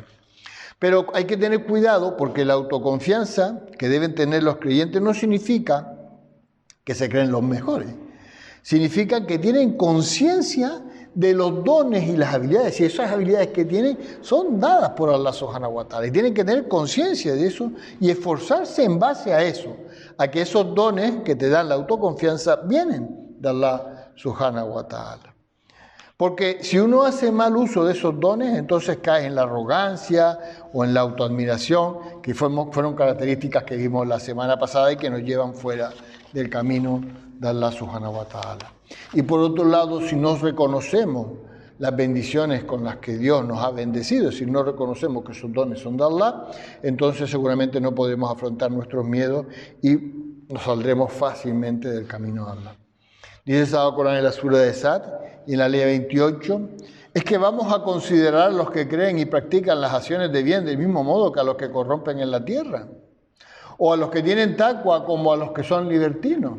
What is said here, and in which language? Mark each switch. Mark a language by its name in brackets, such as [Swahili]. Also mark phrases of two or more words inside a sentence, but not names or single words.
[Spanish] Pero hay que tener cuidado porque la autoconfianza que deben tener los creyentes no significa que se creen los mejores. Significa que tienen conciencia de los dones y las habilidades. Y esas habilidades que tienen son dadas por Allah [Arabic] سبحانه وتعالى. [Spanish] Y tienen que tener conciencia de eso y esforzarse en base a eso. A que esos dones que te dan la autoconfianza vienen de Allah [Arabic] سبحانه وتعالى. [Spanish] Porque si uno hace mal uso de esos dones, entonces cae en la arrogancia o en la autoadmiración, que fueron características que vimos la semana pasada y que nos llevan fuera del camino de Allah [Arabic] سبحانه وتعالى. [Spanish] Y por otro lado, si no reconocemos las bendiciones con las que Dios nos ha bendecido, si no reconocemos que esos dones son de Allah, entonces seguramente no podremos afrontar nuestros miedos y nos saldremos fácilmente del camino de Allah. Dice el Sagrado Corán en la sura de Sad y en la ley 28, es que vamos a considerar a los que creen y practican las acciones de bien del mismo modo que a los que corrompen en la tierra, o a los que tienen taqwa como a los que son libertinos.